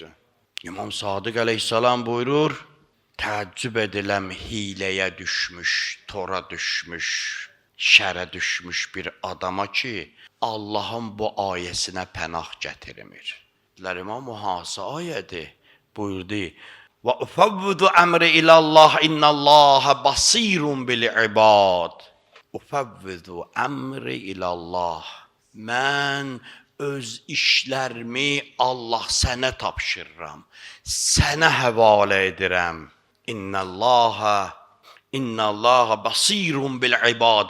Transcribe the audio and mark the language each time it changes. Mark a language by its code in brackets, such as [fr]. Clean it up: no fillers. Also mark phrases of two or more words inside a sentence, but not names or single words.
[az] İmam Sadiq əleyhissalam buyurur, təəccüb ediləm hiləyə düşmüş, tora düşmüş, şərə düşmüş bir adama ki, Allahın bu ayəsinə pənah gətirmir. İmam hansı ayədir? Buyurdu, [ar] وأفوض أمري إلى الله إن الله بصير بالعباد. أفوض أمري إلى الله. [az] Mən öz işlərimi Allah sənə tapşırıram, sənə həvalə edirəm. [ar] إن الله بصير بالعباد.